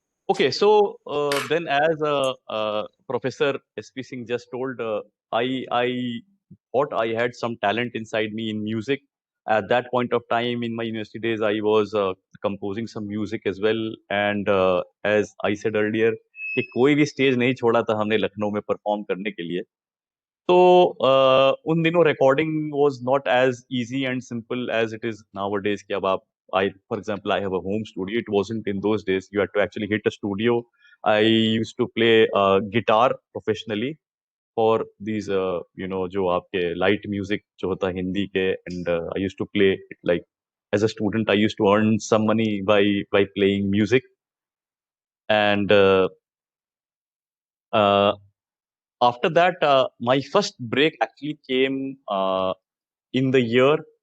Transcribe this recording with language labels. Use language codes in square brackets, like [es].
[en] Okay, so then as Professor S.P. Singh just told, I thought I had some talent inside me in music. At that point of time in my university days, I was composing some music as well. And as I said earlier, [hi] कि कोई भी stage नहीं छोड़ा था हमने लखनऊ में perform करने के लिए. तो उन दिनों [en] recording was not as easy and simple as it is nowadays [hi] कि अब आप [en] for example, I have a home studio. It wasn't in those days. You had to actually hit a studio. I used to play guitar professionally for these [hi] जो आपके [en] light music [hi] जो होता है हिंदी के, [en] and I used to play it like as a student. I used to earn some money by playing music, and after that my first break actually came in the year.